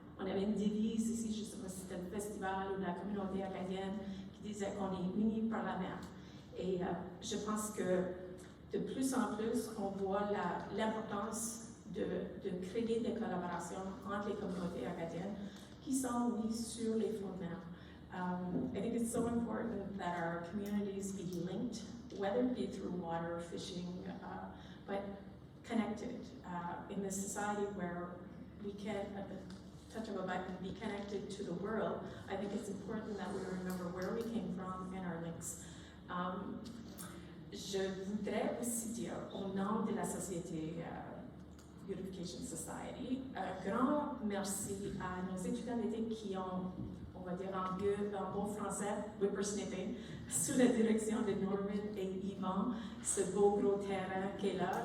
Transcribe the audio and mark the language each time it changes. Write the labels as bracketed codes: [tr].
[fr] On avait une devise ici, je ne sais pas si c'était le festival ou la communauté acadienne, qui disait qu'on est unis par la mer. Et je pense que de plus en plus, on voit l'importance de créer des collaborations entre les communautés acadiennes qui sont mises sur les fonds de mer. [en] I think it's so important that our communities be linked, whether it be through water, fishing, but connected in this society where we can, at the touch of a button, be connected to the world. I think it's important that we remember where we came from and our links. [fr] Je voudrais aussi dire, au nom de la Société Beautification Society, un grand merci à nos étudiants d'été qui ont, on va dire en bon français, whippersnipping, sous la direction de Norman et Yvan, ce beau gros terrain qui est là.